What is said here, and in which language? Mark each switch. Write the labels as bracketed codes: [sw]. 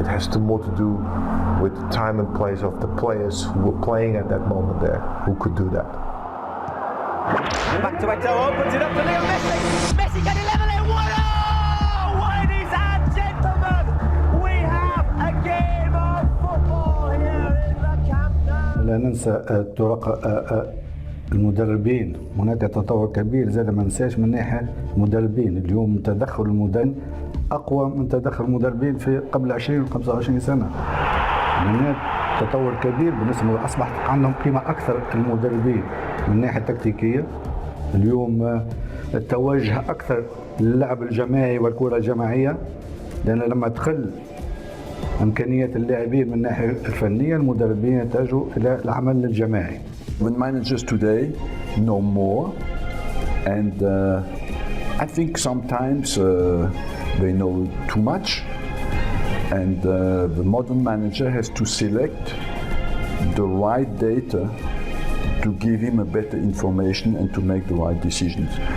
[en] It has more to do with the time and place of the players who were playing at that moment there, who could do that. Back to Eto'o, opens it up to Leo Messi. Messi can he level it? 1-0! Ladies and gentlemen, we have a game of football here in the Camp Nou. [ar] لا ننسى طرق المدربين، هناك تطور كبير. زاد ما ننساش من ناحية المدربين، اليوم تدخل المدرب أقوى من تدخل المدربين في قبل 20 و 25 سنة. هناك تطور كبير بالنسبة، أصبحت عندهم قيمة أكثر المدربين من الناحية التكتيكية. اليوم التوجه أكثر للعب الجماعي والكرة الجماعية، لأن لما تقل إمكانيات اللاعبين من الناحية الفنية، المدربين يتجهوا إلى العمل الجماعي. [en] When managers today know more, and I think sometimes they know too much, and the modern manager has to select the right data to give him a better information and to make the right decisions.